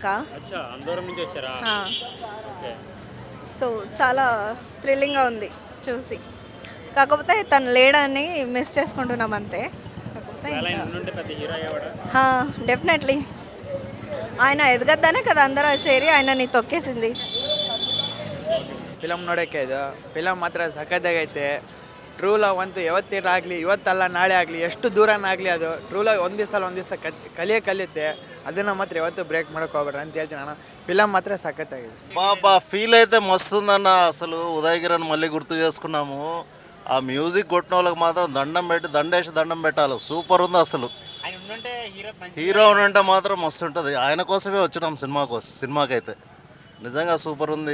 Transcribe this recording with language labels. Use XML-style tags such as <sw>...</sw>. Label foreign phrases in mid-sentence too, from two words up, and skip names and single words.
<te>అందరం నుంచి వచ్చారా? సో చాలా థ్రిల్లింగ్గా ఉంది చూసి. కాకపోతే తను లేడని మిస్ చేసుకుంటున్నాం అంతే. కాకపోతే డెఫినెట్లీ ఆయన ఎదగద్దనే కదా అందరూ చేరి ఆయనని ತೊಕ್కేసింది.</te> <kn>ಫಿಲಮ್ ನೋಡೋಕ್ಕೆ ಇದು ಫಿಲಮ್ ಮಾತ್ರ ಸಖತ್ತಾಗೈತೆ.</kn> <en>true love</en> <kn>ಅಂತೂ ಯಾವತ್ತೇಟಾಗಲಿ, ಇವತ್ತಲ್ಲ ನಾಳೆ ಆಗಲಿ, ಎಷ್ಟು ದೂರನಾಗಲಿ, ಅದು</kn> <en>true love</en> <kn>ಒಂದು ದಿವಸ ಕಲಿಯುತ್ತೆ. ಅದನ್ನು ಮಾತ್ರ ಯಾವತ್ತೂ బ్రేక్ ಮಾಡೋಕೆ ಹೋಗ್ಬೇಡ್ರಿ ಅಂತ ಹೇಳ್ತೀನಿ అన్న. ఫిలమ్ మాత్రం సఖತ್ತಾಗಿದೆ.</kn> <te>బాబా ఫీల్ అయితే మస్తుందన్న. అసలు ఉదయ్ కిరణ్ మళ్ళీ గుర్తు చేసుకున్నాము. ఆ మ్యూజిక్ కొట్టిన వాళ్ళకి మాత్రం దండం పెట్టాలి. సూపర్ ఉంది అసలు. హీరో ఉంటే మాత్రం మస్తు ఉంటుంది. ఆయన కోసమే వచ్చినాం సినిమాకైతే. నిజంగా సూపర్ ఉంది.</te>